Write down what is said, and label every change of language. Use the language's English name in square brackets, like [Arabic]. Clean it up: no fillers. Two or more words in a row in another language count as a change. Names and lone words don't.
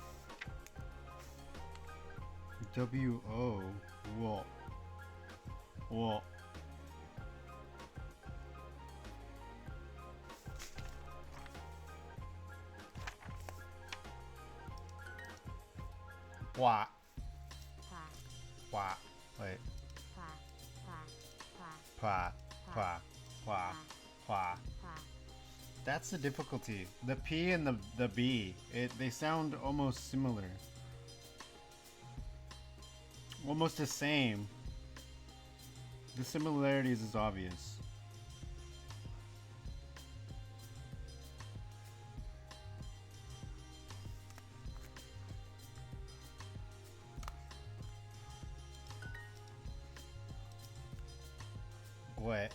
[English] W-O. Guo. [Chinese] Guo. Hua. 华 [English] Hua. Wait. [Chinese] 华华华 Hua. Hua. Hua. Hua. 华 [English] That's the difficulty. The P and the B, they sound almost similar. Almost the same. The similarities is obvious. What?